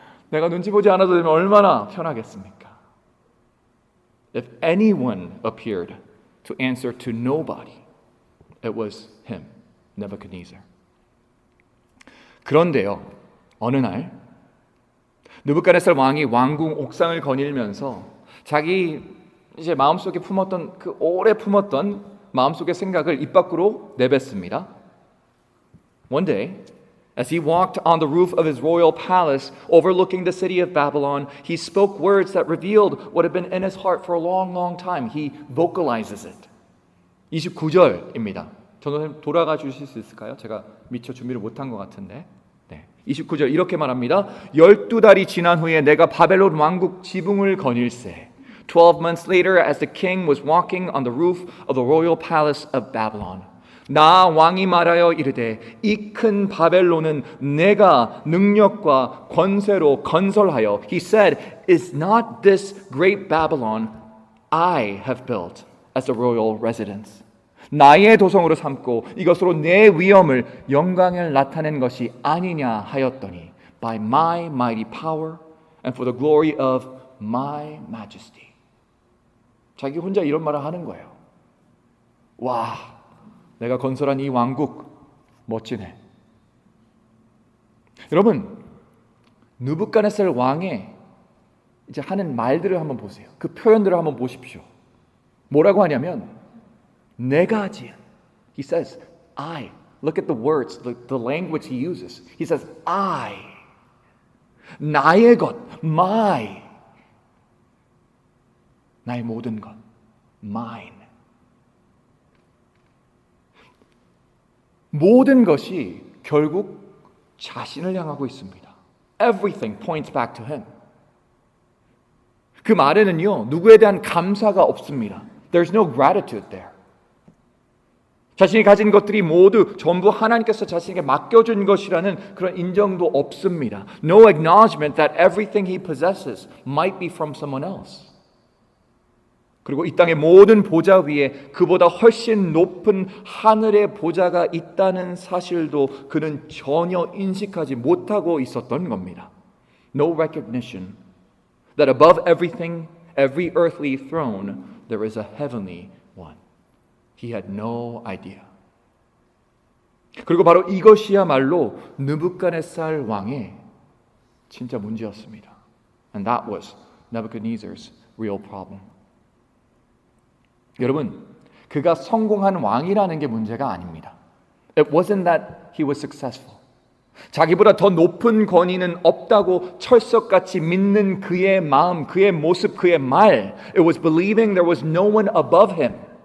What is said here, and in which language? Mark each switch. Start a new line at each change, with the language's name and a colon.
Korean: 내가 눈치 보지 않아도 되면 얼마나 편하겠습니까?
English: If anyone appeared to answer to nobody, it was him, Nebuchadnezzar.
Korean: 그런데요, 어느 날 느부갓네살 왕이 왕궁 옥상을 거닐면서 자기 이제 마음속에 품었던 그 오래 품었던 마음속의 생각을 입 밖으로 내뱉습니다.
English: One day, as he walked on the roof of his royal palace overlooking the city of Babylon, he spoke words that revealed what had been in his heart for a long, long time. He vocalizes it.
Korean: 29절입니다. 전원님 돌아가 주실 수 있을까요? 제가 미처 준비를 못한 것 같은데. 네. 29절 이렇게 말합니다. 12달이 지난 후에 내가 바벨론 왕국 지붕을 거닐세.
English: 12 months later, as the king was walking on the roof of the royal palace of Babylon.
Korean: 나 왕이 말하여 이르되 이 큰 바벨론은 내가 능력과 권세로 건설하여
English: He said, Is not this great Babylon I have built as a royal residence?
Korean: 나의 도성으로 삼고 이것으로 내 위엄을 영광을 나타낸 것이 아니냐 하였더니
English: By my mighty power and for the glory of my majesty.
Korean: 자기 혼자 이런 말을 하는 거예요. 와, 내가 건설한 이 왕국 멋지네. 여러분, 느부갓네살 왕의 이제 하는 말들을 한번 보세요. 그 표현들을 한번 보십시오. 뭐라고 하냐면 내가 지은.
English: He says, I. Look at the words, the language he uses. He says, I. 나의 것, my.
Korean: 나의 모든 것, mine. 모든 것이 결국 자신을 향하고 있습니다.
English: Everything points back to him.
Korean: 그 말에는요, 누구에 대한 감사가 없습니다.
English: There's no gratitude there.
Korean: 자신이 가진 것들이 모두 전부 하나님께서 자신에게 맡겨준 것이라는 그런 인정도 없습니다.
English: No acknowledgement that everything he possesses might be from someone else.
Korean: 그리고 이 땅의 모든 보좌 위에 그보다 훨씬 높은 하늘의 보좌가 있다는 사실도 그는 전혀 인식하지 못하고 있었던 겁니다.
English: No recognition that above everything, every earthly throne, there is a heavenly one. He had no idea.
Korean: 그리고 바로 이것이야말로 느부갓네살 왕의 진짜 문제였습니다.
English: And that was Nebuchadnezzar's real problem.
Korean: 여러분, 그가 성공한 왕이라는 게 문제가 아닙니다.
English: It wasn't that he was successful.
Korean: 자기보다 더 높은 권위는 없다고 철석같이 믿는 그의 마음, 그의 모습, 그의 말.
English: It was believing there was no one above him.